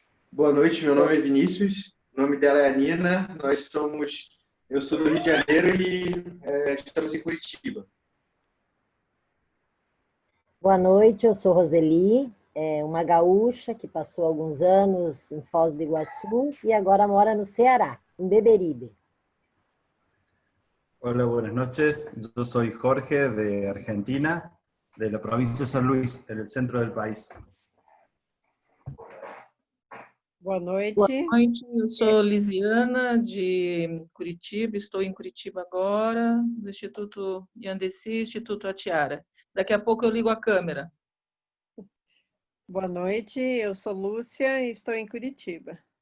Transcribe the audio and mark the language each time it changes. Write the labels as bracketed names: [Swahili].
[Portuguese] Boa noite, meu nome é Vinícius, o nome dela é Nina, eu sou do Rio de Janeiro e estamos em Curitiba. Boa noite, eu sou Roseli, uma gaúcha que passou alguns anos em Foz do Iguaçu e agora mora no Ceará, em Beberibe. [Spanish] Hola, buenas noches. Yo soy Jorge de Argentina, de la provincia de San Luis, en el centro del país. [Portuguese] Boa noite. Boa noite, eu sou Lisiana, de Curitiba, estou em Curitiba agora, do Instituto Yandessi, Instituto Atiara. Daqui a pouco eu ligo a câmera. Boa noite, eu sou Lúcia e estou em Curitiba.